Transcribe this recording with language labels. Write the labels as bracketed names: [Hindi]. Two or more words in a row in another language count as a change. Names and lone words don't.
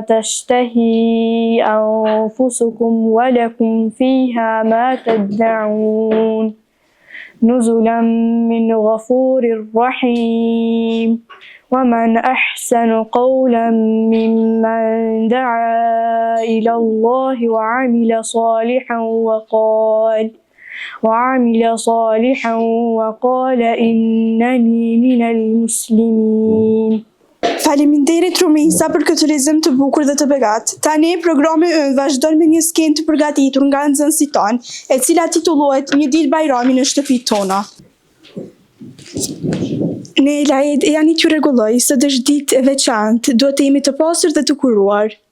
[Arabic] تشتهي أنفسكم ولكم فيها ما تدعون نزلا من غفور رحيم ومن أحسن قولا ممن دعا إلى الله وعمل صالحا وقال إنني من المسلمين. [Albanian] Faleminderit Rumejsa për këtë lexim të bukur dhe të begat. Tani programi ynë vazhdon me një skenë të përgatitur nga nxënësit tanë, e cila titullohet Një ditë bajrami në shtëpitë tona. Ne Laed e janë që rregulloj sot është ditë e veçantë, duhet të jemi të pasur dhe të kuruar.